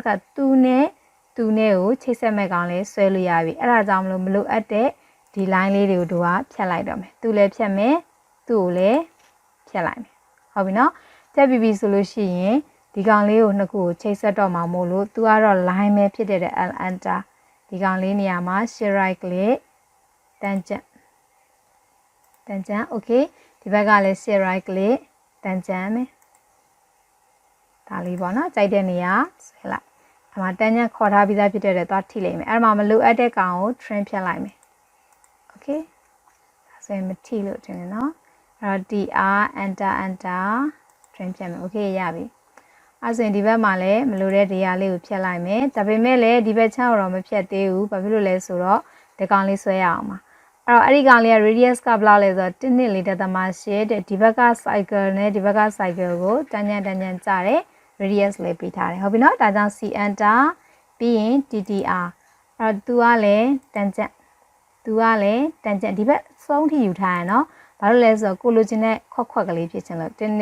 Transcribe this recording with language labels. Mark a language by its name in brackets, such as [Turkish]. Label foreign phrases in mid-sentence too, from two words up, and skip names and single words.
[Burmese] ခါသူနဲ့ကိုချိတ်ဆက်မဲ့ကောင်လေးဆွဲလို့ရပြီအဲ့ဒါကြောင့်မလို့အပ်တဲ့ဒီ line လေးတွေကိုတို့ကဖြတ်လိုက်တော့မယ်သူလည်းဖြတ်မယ်သူ့ကိုလည်းဖြတ်လိုက်မယ်ဟုတ်ပြီနော်ဖြတ်ပြီဆိုလို့ရှိရင်ဒီကောင်လေးကိုနှစ်ခုကိုချိတ်ဆက်တော့မှာမို့လို့ သူကတော့ line ပဲဖြစ်တဲ့ L enter ဒီကောင်လေးနေရာမှာ [English] shift right click [Burmese] တန်ကြံ okay ဒီဘက်ကလည်း [English] shift right click [Burmese] တန်ကြံမယ်ဒါလေးပေါ့နော်ကြိုက်တဲ့နေရာဆွဲလိုက်အဲ့မှာတန်ကြံခေါ်ထား ပြီးသားဖြစ်တဲ့သွားထိလိုက်မယ်အဲ့မှာမလိုအပ်တဲ့ကောင်ကို trim ဖြတ်လိုက်မယ် okay ဒါဆိုရင်မထိလို့တင်တယ်နော်အဲ့တော့ dr enter trim ဖြတ်မယ် okay ရပြီအဲ့ဆိုရင်ဒီဘက်မှာလည်းမလိုတဲ့ data လေးကိုဖြတ်လိုက်မယ်ဒါပေမဲ့လည်းဒီဘက်ချမ်းတော့မဖြတ်သေးဘူးဘာဖြစ်လို့လဲဆိုတော့ဒီကောင်လေးဆွဲရအောင်ပါအဲ့ဒီကောင်လေးက radius ကဘယ်လောက်လဲဆိုတော့1.4 တဲ့ဒီဘက်က cycle နဲ့ဒီဘက်က cycle ကိုတန်ကြံကြတယ် radius လေးပေးထားတယ်ဟုတ်ပြီနော်ဒါကြောင့် c enter ပြီးရင် ttr အဲ့တော့သူကလည်းတန်ကြံဒီဘက်ဆုံးထိယူထားရနော်ဘာလို့လဲဆိုတော့ကိုလိုချင်တဲ့ခွက်ကလေးဖြစ်ချင်လို့